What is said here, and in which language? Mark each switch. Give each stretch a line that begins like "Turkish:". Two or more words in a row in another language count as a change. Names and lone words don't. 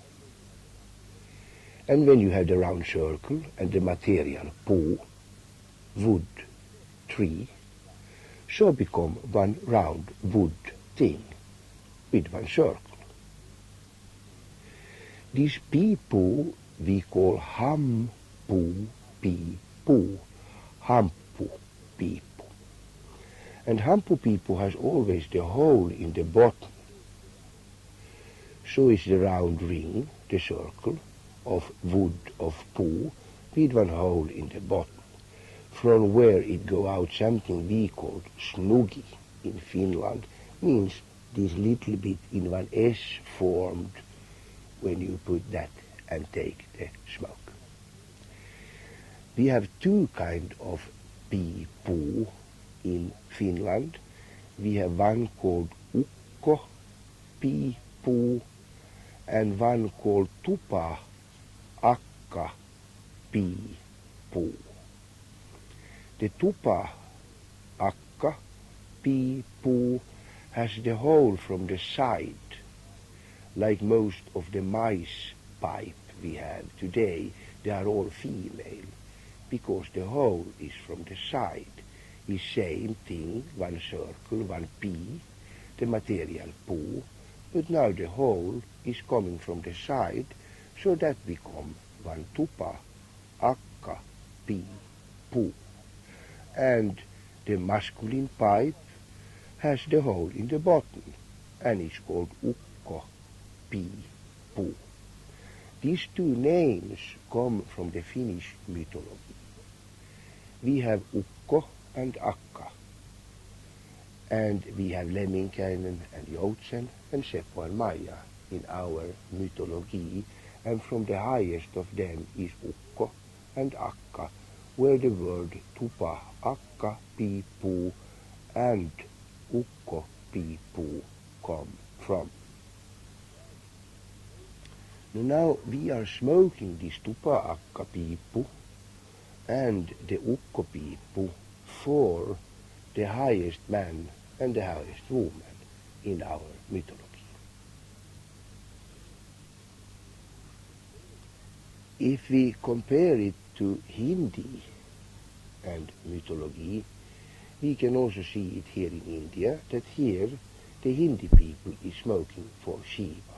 English: And when you have the round circle and the material pu, wood, tree, so become one round wood thing with one circle. This
Finnish: pi pu
English: we call
Finnish: ham pu pi pu, hampu pi pu.
English: And
Finnish: hampu pi pu
English: has always the hole in the bottom. So is the round ring, the circle, of wood of pu with one hole in the bottom, from where it go out something we called snugi in Finland, means this little bit in one S formed when you put that and take the smoke. We have two kind of
Finnish: pi pu
English: in Finland. We have one called
Finnish: ukko pi pu
English: and one called
Finnish: tupa akka pi pu.
English: The
Finnish: tupa akka pi pu
English: has the hole from the side, like most of the mice pipe we have today. They are all female, because the hole is from the side. Is same thing, one circle, one pi, the material pu, but now the hole is coming from the side, so that become one
Finnish: tupa akka pi pu.
English: And the masculine pipe has the hole in the bottom, and is called
Finnish: ukko pi pu.
English: These two names come from the Finnish mythology. We have ukko and akka, and we have Lemminkäinen and Joutsen and Seppo and Maija in our mythology, and from the highest of them is ukko and akka, where the word
Finnish: tupa akka pi pu
English: and
Finnish: ukko pi pu
English: come from. Now we are smoking this
Finnish: tupa akka pi pu
English: and the
Finnish: ukko pi pu
English: for the highest man and the highest woman in our mythology. If we compare it to Hindi and mythology, we can also see it here in India, that here the Hindi people is smoking for Shiva.